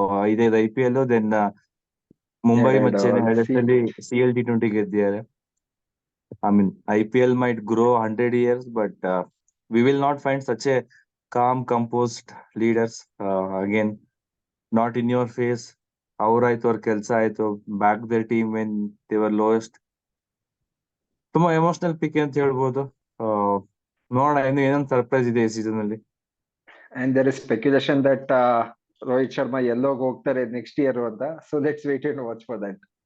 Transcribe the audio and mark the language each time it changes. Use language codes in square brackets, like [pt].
[kn] 5 IPL, then Mumbai ಮತ್ತು ಚೆನ್ನೈ ಅಲ್ಲಿ CL T20 ಗೆದ್ದಿದ್ದಾರೆ. [en] I mean, IPL might grow 100 years, but we will not find such a calm, composed leaders again. Not in your face. [kn] ಅವ್ರಾಯ್ತು, ಅವ್ರ ಕೆಲಸ ಆಯ್ತು, [en] Back their team when they were lowest. [kn] ತುಂಬಾ emotional ಪಿಕ್ ಅಂತ ಹೇಳ್ಬೋದು. ನೋಡೋಣ ಇನ್ನು ಏನೊಂದು ಸರ್ಪ್ರೈಸ್ ಇದೆ ಈ ಸೀಸನ್ ಅಲ್ಲಿ. [en] And there is speculation that Rohit Sharma [kn] ಎಲ್ಲೋಗ್ ಹೋಗ್ತಾರೆ ನೆಕ್ಸ್ಟ್ ಇಯರ್ ಅಂತ. [en] So let's wait and watch for that.